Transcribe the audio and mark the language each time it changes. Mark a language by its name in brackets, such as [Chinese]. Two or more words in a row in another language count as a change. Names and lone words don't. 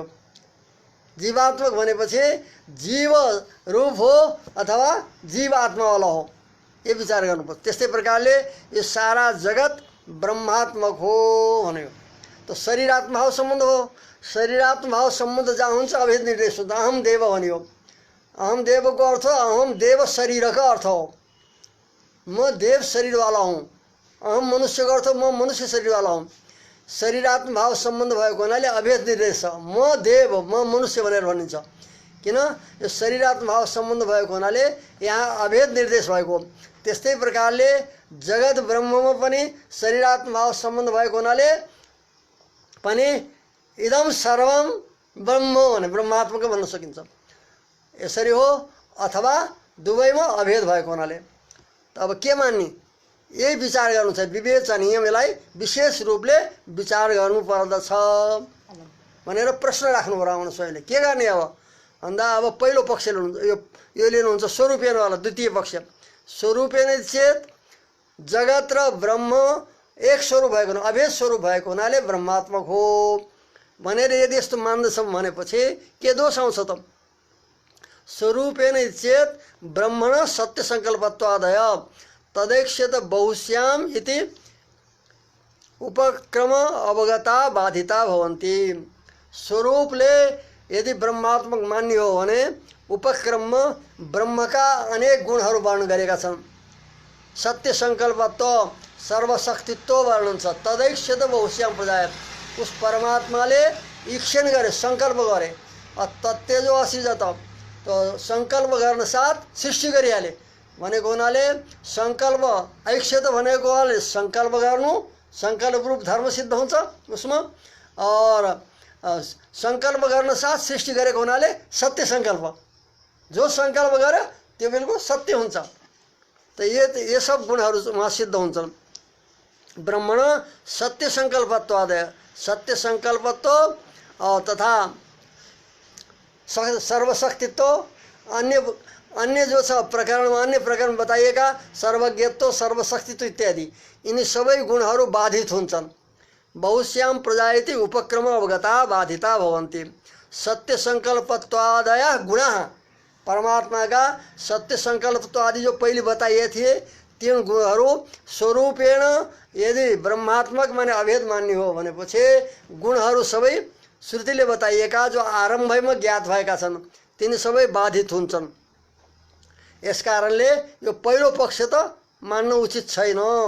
[Nepali] जीवात्मक भनेपछि जीव रूप हो अथवा जीव आत्मावाला हो, ये विचार गर्नुपर्छ। त्यस्तै प्रकारले यो सारा जगत ब्रह्मात्मक हो भन्यो। त शरीरात्म भाव सम्बन्ध हो, शरीरात्म भाव सम्बन्ध जहाँ हुन्छ अभेद निर्देश हुन्छ। [Sanskrit] अहम देव [Nepali] भन्यो। अहम देवको अर्थ [Sanskrit] अहम देव [Nepali] शरीरका अर्थ हो, म देव शरीरवाला हुँ। अहम मनुष्यको अर्थ म मनुष्य शरीरवाला हुँ। शरीरात्म भाव सम्बन्ध भएको हुनाले अभेद निर्देश छ। म देव म मनुष्य भनेर भनिन्छ। किन? यो शरीरात्म भाव सम्बन्ध भएको हुनाले यहाँ अभेद निर्देश भएको। त्यस्तै प्रकारले जगत ब्रह्ममा पनि शरीरात्म भाव सम्बन्ध भएको हुनाले पनि [Sanskrit] इदम सर्वम ब्रह्म [Nepali] भने ब्रह्मात्मक भन्न सकिन्छ। यसरी हो, अथवा दुवैमा अभेद भएको हुनाले। त अब के मान्ने? यही विचार गर्नु छ। विवेचनीय, यसलाई विशेष रूपले विचार गर्नु पर्दछ भनेर प्रश्न राख्नु पर्यो आउनु स्वयंले। के गर्ने अब भन्दा अब पहिलो पक्ष लिनुहुन्छ, यो लिनुहुन्छ स्वरूपेनवाला द्वितीय पक्ष। [Sanskrit] स्वरूपेन चेत [Nepali] जगत र ब्रह्म एक स्वरूप भएको अभेद स्वरूप भएको हुनाले ब्रह्मात्मक हो भनेर यदि यस्तो मान्दछौँ भनेपछि के दोष आउँछ त? [Sanskrit] स्वरूपेण चेत ब्रह्मण सत्य संकल्पत्वादय तदैक्षत बहुश्याम इति उपक्रम अवगता बाधिता भवन्ति। [Nepali] स्वरूपले यदि ब्रह्मात्मक मान्य हो भने उपक्रममा ब्रह्मका अनेक गुणहरू वर्णन गरेका छन्। सत्य संकल्पत्व, सर्वशक्तित्व वर्णन छ। [Sanskrit] तदैक्षत बहुश्याम प्रजाय, [Nepali] उस परमात्माले ईक्षण गरे, संकल्प गरे। [Sanskrit] तत्तेजो असृजत, [Nepali] तो संकल्प गर्न साथ सृष्टि गरिहाले भनेको हुनाले संकल्प ऐक्षत भनेको हुनाले संकल्प गर्नु, संकल्प रूप धर्म सिद्ध हुन्छ उसमा। और संकल्प गर्न साथ सृष्टि गरेको हुनाले सत्य संकल्प, जो संकल्प गर्यो त्यो बिल्कुल सत्य हुन्छ। तो ये सब गुणहरू वहाँ सिद्ध हुन्छन्। [Sanskrit] ब्रह्मण सत्य संकल्पत्वादय, [Nepali] सत्य संकल्पत्व तथा सर्वशक्तित्व, अन्य जो छ प्रकरणमा, अन्य प्रकरण बताइएका सर्वज्ञत्व, सर्वशक्तित्व इत्यादि, यिनी सबै गुणहरू बाधित हुन्छन्। [Sanskrit] बहुश्याम प्रजायति उपक्रम अवगता बाधिता भवन्ति। सत्य संकल्पत्वादय गुणः, [Nepali] परमात्मा का सत्य संकल्पत्व आदि [Hindi] जो पहले बताइए थे [Nepali] तीन गुणहरू स्वरूपेण यदि ब्रह्मात्मक माने अभेद मान्य हो भनेपछि गुणहरू सबै श्रुतिले बताइएका जो आरम्भमा ज्ञात भएका छन् तिनी सबै बाधित हुन्छन्। यस कारणले यो पहिलो पक्ष त मान्न उचित छैन।